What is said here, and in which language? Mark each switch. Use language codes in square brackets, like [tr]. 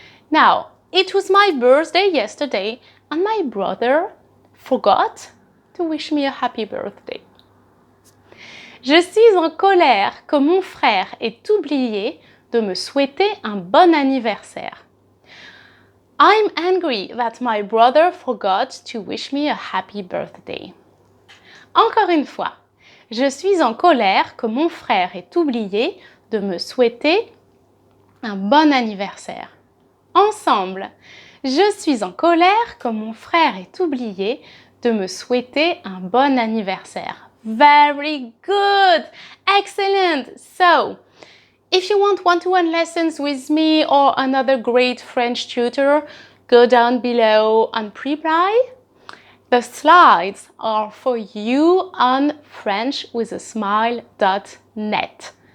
[en] Now, it was my birthday yesterday and my brother forgot to wish me a happy birthday. [fr] Je suis en colère que mon frère ait oublié de me souhaiter un bon anniversaire. [en] I'm angry that my brother forgot to wish me a happy birthday. [fr] Encore une fois, je suis en colère que mon frère ait oublié de me souhaiter un bon anniversaire. Ensemble, je suis en colère que mon frère ait oublié de me souhaiter un bon anniversaire. [en] Very good! Excellent! So, if you want one-to-one lessons with me or another great French tutor, go down below on Preply. The slides are for you on FrenchWithASmile.net.